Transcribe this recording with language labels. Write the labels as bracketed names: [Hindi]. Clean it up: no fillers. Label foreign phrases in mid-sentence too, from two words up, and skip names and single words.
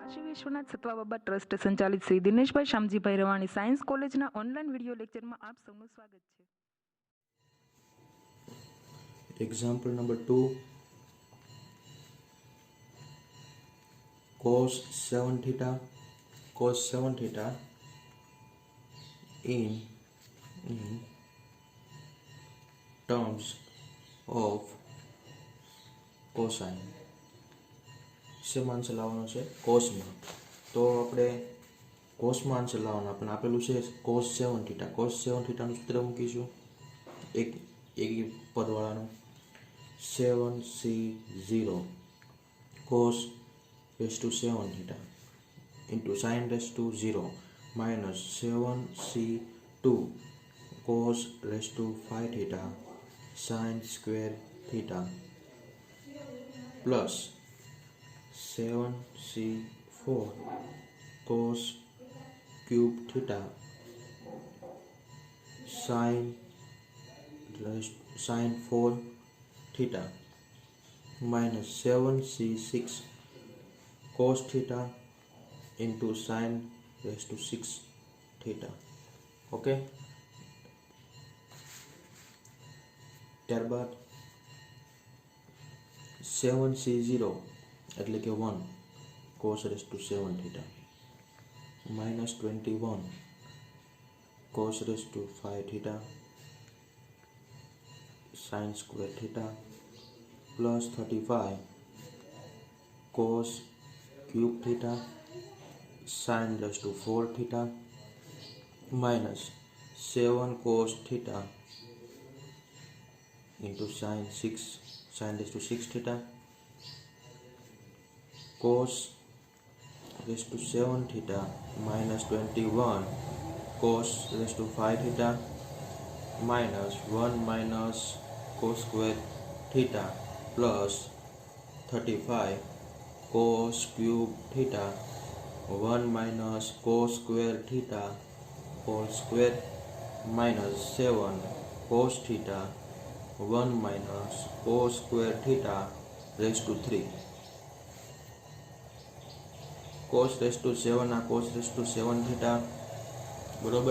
[Gujarati] વિશ્વનાથ સત્વાબાબા ટ્રસ્ટ સંચાલિત શ્રી દિનેશભાઈ શામજીભાઈ રવાણી સાયન્સ કોલેજના ઓનલાઈન વિડીયો લેક્ચરમાં આપ સૌનું સ્વાગત છે. [English] Example number 2, cos 7 theta in terms of cosine. [Gujarati] શેમાં આન્સર લાવવાનો છે? કોસમાં. તો આપણે કોસમાં આન્સર લાવવાનો પણ આપેલું છે [English] cos 7 theta. cos 7 theta [Gujarati] નું સૂત્ર મૂકીશું એક પદવાળાનું [English] 7c0 cos raised to 7 theta into sin raised to 0 minus 7c2 cos raised to 5 theta sin square theta plus 7c4 cos cube theta sin 4 theta minus 7c6 cos theta into sin raised to 6 theta. ઓકે, ત્યારબાદ 7c0 [Gujarati] એટલે કે [English] 1 cos raised to 7 theta minus 21 cos raised to 5 theta sin square theta plus 35 cos cube theta sin raised to 4 theta minus 7 cos theta into sin raised to 6 theta cos raised to 7 theta minus 21 cos raised to 5 theta minus 1 minus cos square theta plus 35 cos cube theta 1 minus cos square theta whole square minus 7 cos theta 1 minus cos square theta raised to 3 cos raised to 7 ના cos raised to 7 theta બરોબર.